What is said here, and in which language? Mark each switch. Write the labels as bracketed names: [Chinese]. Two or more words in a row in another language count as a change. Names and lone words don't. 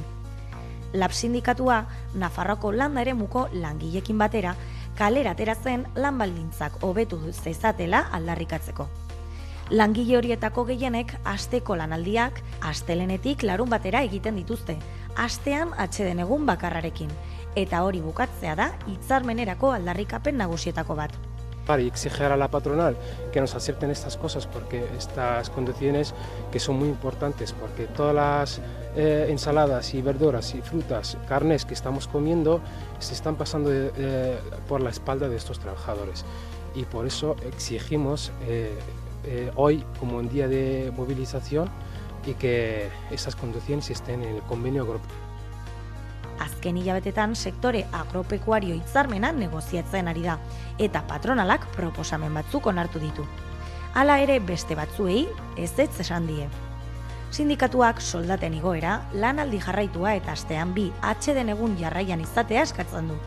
[Basque] Lab sindikatua, Nafarroako landa eremuko langilekin batera, kalera atera zen lan baldintzak hobetu zezatela aldarrikatzeko. Langile horietako gehienek asteko lanaldiak astelenetik larun batera egiten dituzte, astean atseden egun bakarrarekin, eta hori bukatzea da hitzarmenerako aldarrikapen nagusietako bat. [Spanish] Y exigir a la patronal que nos acepten estas cosas, porque estas condiciones que son muy importantes, porque todas las ensaladas y verduras y frutas, carnes que estamos comiendo se están pasando por la espalda de estos trabajadores, y por eso exigimos hoy como un día de movilización y que esas condiciones estén en el convenio agropecuario. [Basque] Azken hilabetetan sektore agropekuario hitzarmena negoziatzen ari da, eta patronalak proposamen batzuk onartu ditu. Hala ere beste batzuei ezetz esan die. Sindikatuak soldaten igoera, lanaldi jarraitua eta astean 2 atseden egun jarraian izatea eskatzen du.